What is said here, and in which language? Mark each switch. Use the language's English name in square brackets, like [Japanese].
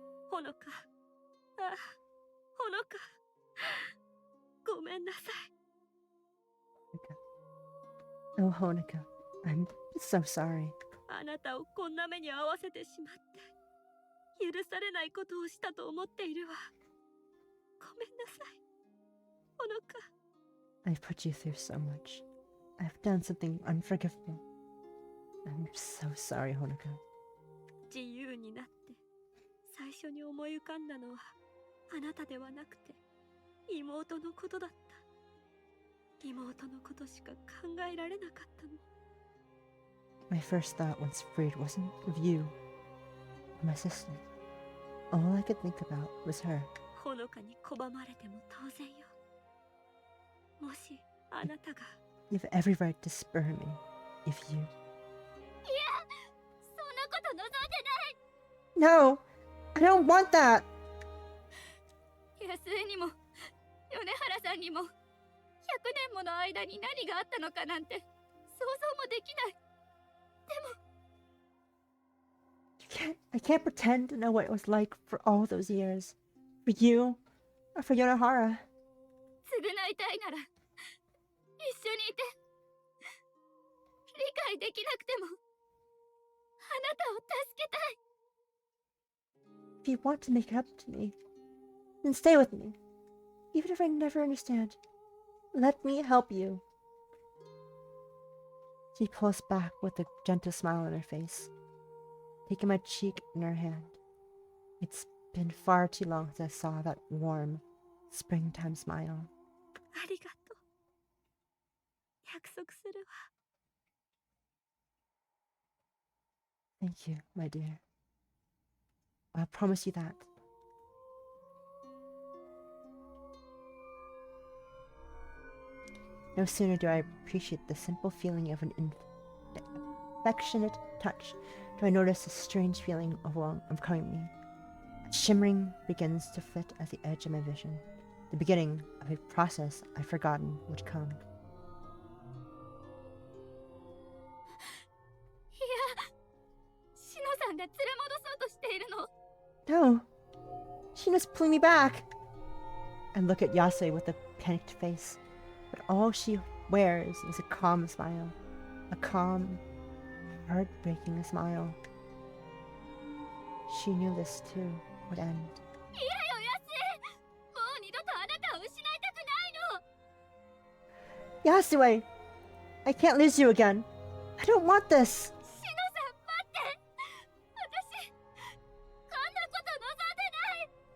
[Japanese] ほのか、あ、ほのか、ごめんなさい。 [English] Oh, Honoka, I'm so sorry. [Japanese] あなたをこんな目に遭わせてしまって許されないことをしたと思っているわ。ごめんなさい、ほのか。 [English] I've put you through so much. I've done something unforgivable. I'm so sorry, Honoka. [Japanese] 自由になって最初に思い浮かんだのはあなたではなくて妹のことだった。妹のことしか考えられなかったの。 [English] My first thought once freed wasn't of you or my sister. All I could think about was her. [Japanese] ほのかに拒まれても当然よ。もしあなたが [English] You have every right to spurn me if you... [Japanese] いや、そんなこと望んで [English] No! I don't want that! [Japanese] ない。安江にも米原さんにも100年もの間に何があったのかなんて想像もできない。 [English] I can't pretend to know what it was like for all those years. For you, or for Yonohara. [Japanese] 償いたいなら一緒にいて。理解できなくてもあなたを助けたい。 [English] If you want to make it up to me, then stay with me. Even if I never understand, let me help you. She pulls back with a gentle smile on her face, taking my cheek in her hand. It's been far too long since I saw that warm, springtime smile. [Japanese] ありがとう。約束するわ。 [English] Thank you, my dear. I'll promise you that. No sooner do I appreciate the simple feeling of an affectionate touch do I notice a strange feeling of coming me. A shimmering begins to flit at the edge of my vision, the beginning of a process I'd forgotten would come. [Japanese] いや、シノさんが連れ戻そうとしているの。 [English] No! Shina's pulling me back! I look at Yasui with a panicked face, but all she wears is a calm smile. A calm, heartbreaking smile. She knew this too would end. [Japanese] いやよ、安江。もう二度とあなたを失いたくないの。 [English] Yasui! I can't lose you again! I don't want this! [Japanese] シノさん、待って。私、こんなこと望んでない。